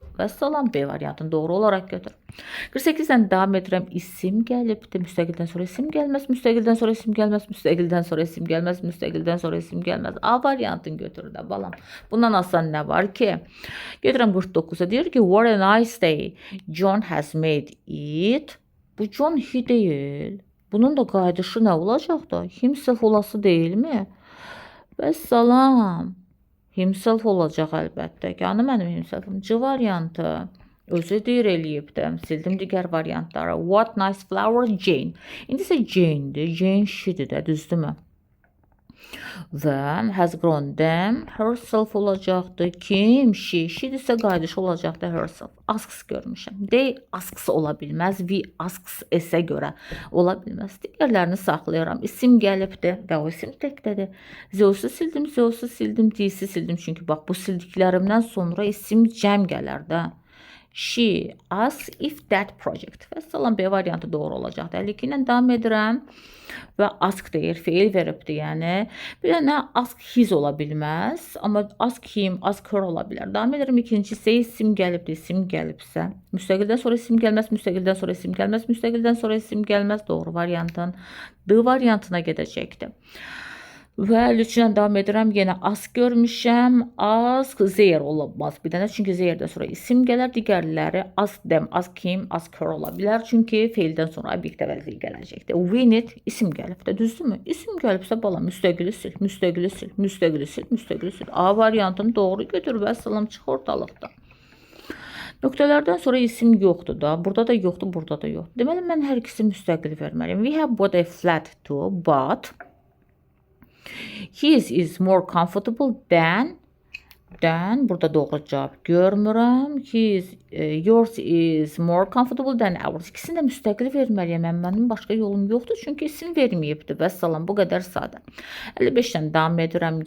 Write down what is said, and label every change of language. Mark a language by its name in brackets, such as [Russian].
[Azerbaijani] Və salam, B variantını doğru olaraq götür. 48-dən davam edirəm. İsim gəlibdir. Müstəqildən sonra isim gəlməz, müstəqildən sonra isim gəlməz, müstəqildən sonra isim gəlməz, müstəqildən sonra isim gəlməz. A variantını götür də balam. Bundan asan nə var ki? Gedirəm 49-a. Deyir ki, [English] what a nice day. John has made it. [Azerbaijani] Bu John he deyil. Bunun da qayıdışı nə olacaq da? Himself olası deyilmi? Və salam. Himself olacaq əlbəttə ki. Anı mənim himselfim. C variantı. Özü deyir eləyibdim. Sildim digər variantları. [English] What nice flower Jane. [Azerbaijani] İndi isə Jane'dir. Jane she'dir də, düzdürmü? Və [English] has grown them. [Azerbaijani] Herself olacaqdır. Kim? She. She'dirsə qayıdış olacaqdır herself. Asks görmüşəm. [English] They asks [Azerbaijani] ola bilməz. [English] We asks [Azerbaijani] s-ə görə ola bilməz. Digərlərini saxlayıram. İsim gəlibdir və o isim təkdədir. Zeus'u sildim, D'si sildim. Çünki bax bu sildiklərimdən sonra isim cəm gələr də. [English] She asks if that project. [Azerbaijani] Və salam, B variantı doğru olacaq. 52 ilə davam edirəm. Və ask deyir, feil veribdir. Yəni bir dənə [English] ask his [Azerbaijani] ola bilməz. Amma [English] ask him, ask her [Azerbaijani] ola bilər. Davam edirəm. İkincisi isim gəlibdir. İsim gəlibsə. Müstəqildən sonra isim gəlməz. Müstəqildən sonra isim gəlməz. Müstəqildən sonra isim gəlməz. Doğru variantın D variantına gedəcəkdir. Və 53-dən davam edirəm. Yenə ask görmüşəm. [English] Ask there [Azerbaijani] olamaz. Bir dənə çünki there'dən sonra isim gələr. Digərləri [English] ask them, ask him, ask her [Azerbaijani] ola bilər. Çünki feildən sonra obyekt əvəzliyi gələcəkdir. [English] Win it [Azerbaijani] isim gəlibdir. Düzdürmü? İsim gəlibsə bala müstəqili sil, müstəqili sil, müstəqili sil, müstəqili sil. A variantını doğru götür və salam çıx ortalıqda. Nöqtələrdən sonra isim yoxdur da. Burada da yoxdur, burada da yoxdur. Deməli mən hər ikisi müstəqil verməliyəm. [English] We have bought a flat too, but his is more comfortable than [Azerbaijani] burada doğru cavab görmürəm. [English] Yours is more comfortable than ours. [Azerbaijani] İkisini də müstəqil verməliyəm. Mənim başqa yolum yoxdur. Çünki isim verməyibdir. Və salam, bu qədər sadə. 55-dən davam edirəm.